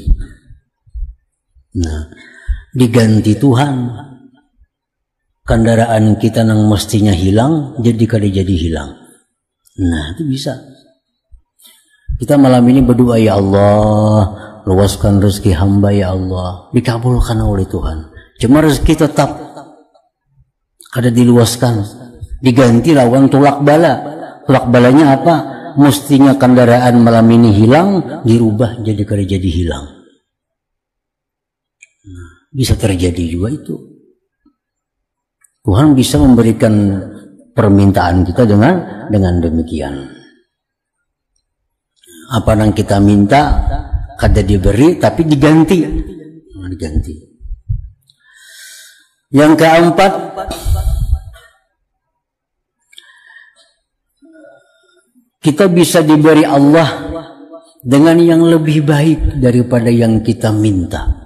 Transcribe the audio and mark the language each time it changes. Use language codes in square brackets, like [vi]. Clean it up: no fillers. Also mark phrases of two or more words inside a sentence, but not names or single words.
[id] Nah, diganti Tuhan kendaraan kita yang mestinya hilang jadi kada jadi hilang. Nah, itu bisa. Kita malam ini berdoa, [ar] يا الله, [id] luaskan rezeki hamba [ar] يا الله, [id] dikabulkan oleh Tuhan. Cuma rezeki tetap kada diluaskan, diganti lawan [bjn] tulak bala. Tulak balanya [id] apa? Mestinya kendaraan malam ini hilang, dirubah jadi kada jadi hilang. Nah, bisa terjadi juga itu. Tuhan bisa memberikan permintaan kita dengan demikian. Apa yang kita minta kada diberi tapi diganti. Nah, diganti. Yang keempat, kita bisa diberi Allah dengan yang lebih baik daripada yang kita minta.